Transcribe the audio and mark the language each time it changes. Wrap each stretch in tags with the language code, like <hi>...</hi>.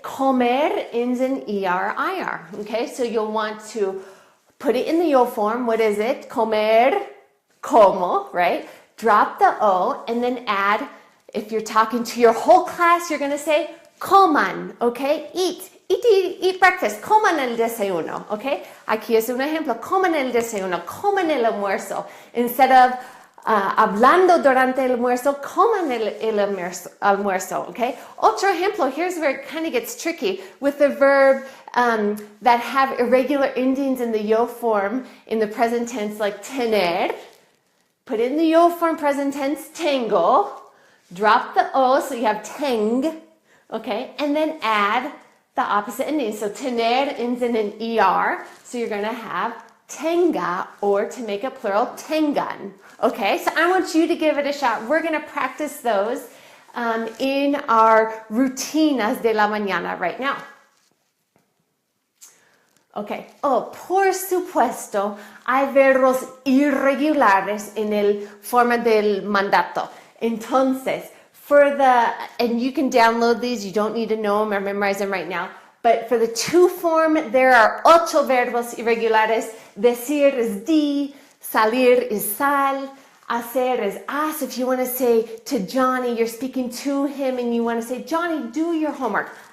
<en>Comer ends in ER, IR, okay? So you'll want to put it in the yo form. What is it? Comer, como, right? Drop the O and then add, if you're talking to your whole class, you're going to say coman, okay? Eat breakfast,</en> <es>coman el desayuno, okay? Aquí es un ejemplo, coman el desayuno, coman el almuerzo. Instead of hablando durante el almuerzo, coman el almuerzo, okay? Otro ejemplo,</es> <en>here's where it kind of gets tricky with the verb that have irregular endings in the yo form in the present tense, like tener. Put in the yo form present tense, tengo. Drop the O, so you have teng, okay? And then add the opposite ending. So tener ends in an ER, so you're going to have tenga, or to make it plural, tengan. Okay, so I want you to give it a shot. We're going to practice those in our</en> <es>rutinas de la mañana</es> <en>right now.</en> <es>Okay, por supuesto, hay verbos irregulares en el forma del mandato. Entonces,</es> <en>and you can download these, you don't need to know them or memorize them right now, but for the to form, there are 8</en> <es>verbos irregulares.</es> <en>Decir is di, salir is sal, hacer is haz. If you want to say to Johnny, you're speaking to him and you want to say, Johnny, do your homework.</en>